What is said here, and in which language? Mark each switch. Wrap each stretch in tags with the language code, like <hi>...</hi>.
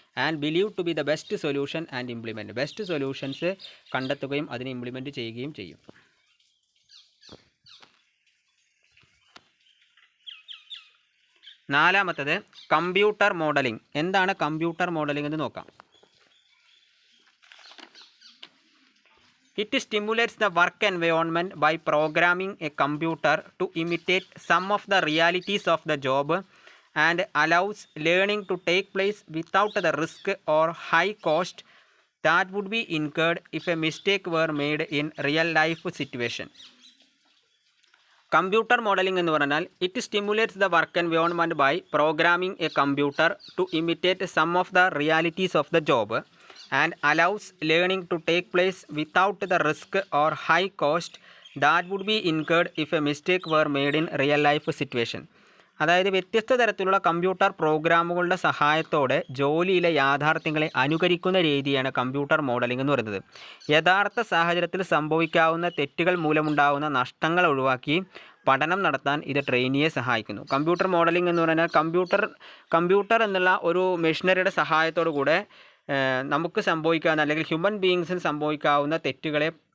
<en>and believe to be the best solution and implement,</en> <ml>best solutions കണ്ടെത്തുകയും അതിനെ implement ചെയ്യുകയും ചെയ്യും. നാലാമത്തത് കമ്പ്യൂട്ടർ മോഡലിംഗ്. എന്താണ് കമ്പ്യൂട്ടർ മോഡലിംഗ് എന്ന് നോക്കാം.</ml> <en>It stimulates the work environment by programming a computer to imitate some of the realities of the job and allows learning to take place without the risk or high cost that would be incurred if a mistake were made in real life situation.</en> <ml>Computer modelling എന്ന് പറഞ്ഞാൽ</ml> <en>It stimulates the work environment by programming a computer to imitate some of the realities of the job and allows learning to take place without the risk or high cost that would be incurred if a mistake were made in real life situation.</en> <ml>അതായത് വ്യത്യസ്ത തരത്തിലുള്ള computer പ്രോഗ്രാമുകളുടെ സഹായത്തോടെ ജോലിയിലെ യാഥാർത്ഥ്യങ്ങളെ അനുകരിക്കുന്ന രീതിയാണ് computer modelling എന്ന് പറയുന്നത്. യഥാർത്ഥ സാഹചര്യത്തിൽ സംഭവിക്കാവുന്ന തെറ്റുകൾ മൂലമുണ്ടാകുന്ന നഷ്ടങ്ങൾ ഒഴിവാക്കി പഠനം നടത്താൻ ഇത് ട്രെയിനിയെ സഹായിക്കുന്നു. കമ്പ്യൂട്ടർ മോഡലിംഗ് എന്ന് പറഞ്ഞാൽ കമ്പ്യൂട്ടർ എന്നുള്ള ഒരു മെഷീനറിയുടെ സഹായത്തോടു കൂടെ നമുക്ക് സംഭവിക്കാവുന്ന അല്ലെങ്കിൽ ഹ്യൂമൻ ബീയിങ്സിന് സംഭവിക്കാവുന്ന തെറ്റുകളെ</ml>